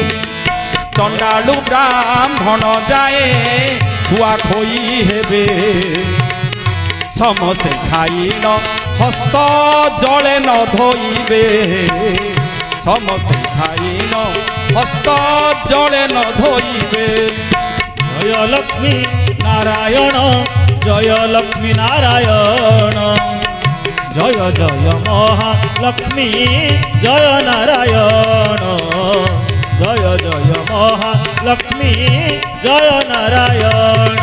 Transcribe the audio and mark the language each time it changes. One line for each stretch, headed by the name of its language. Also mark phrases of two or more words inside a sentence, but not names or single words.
Odia: ଚଣ୍ଡାଳୁ ବ୍ରାହ୍ମଣ ଯାଏ ଖୁଆ ଖୋଇ ହେବେ। ସମସ୍ତେ ଖାଇନ ହସ୍ତ ଜଳେ ନ ଧୋଇବେ। ସମସ୍ତେ ଖାଇନ ହସ୍ତ ଜଳେ ନ ଧୋଇବେ।
Bangla: জয় লক্ষ্মী নারায়ণ জয় লক্ষ্মী নারায়ণ জয় জয় মহালক্ষ্মী জয় নারায়ণ জয় জয় মহালক্ষ্মী জয় নারায়ণ।